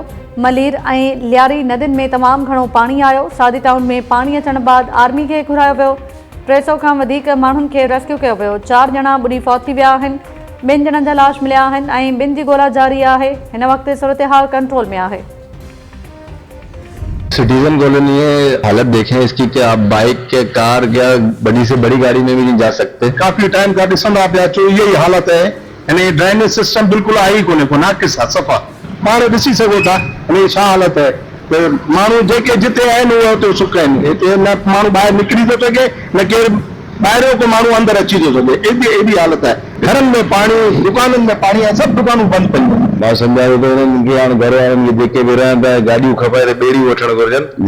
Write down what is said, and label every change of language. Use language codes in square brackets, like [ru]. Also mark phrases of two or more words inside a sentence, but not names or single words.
[sd] मलीर ऐं लियारी नदियुनि में तमामु घणो पाणी आयो। सादी टाउन में पाणी अचण बाद आर्मी खे घुरायो वियो। 300 खां वधीक माण्हुनि खे रेस्क्यू कयो वियो। 4 ॼणा ॿुॾी फौत थी विया आहिनि। 2 ॼणनि जा लाश मिलिया आहिनि ऐं 2 जी ॻोल्हा जारी आहे। हिन वक़्तु सूरतहाल कंट्रोल में आहे। [ur] سٹیزن کالونی ہے، حالت دیکھیں اس کی کہ آپ بائیک کے کار یا بڑی سے بڑی گاڑی میں بھی نہیں جا سکتے. کافی ٹائم کا [sd] ॾिसंदा पिया अचो [ur] یہی حالت ہے. [sd] यानी ड्रेनेज सिस्टम बिल्कुल आहे ई कोन्हे नाक़िस आहे सफ़ा। पाण ॾिसी सघो था यानी छा [ur] حالت ہے. [sd] तो माण्हू जेके जिते आहिनि उहे उते सुख आहिनि। हिते न माण्हू ॿाहिरि निकिरी थो सघे न केरु ॿाहिरियों को माण्हू अंदरि अची थो सघे। एॾी हालत आहे। घरनि में पाणी, दुकाननि में पाणी आहे, सभु दुकानूं बंदि पयूं आहिनि। मां सम्झां थो उन्हनि खे हाणे घर वारनि खे जेके बि रहनि था गाॾियूं खपाए त ॿेड़ियूं वठणु घुरिजनि।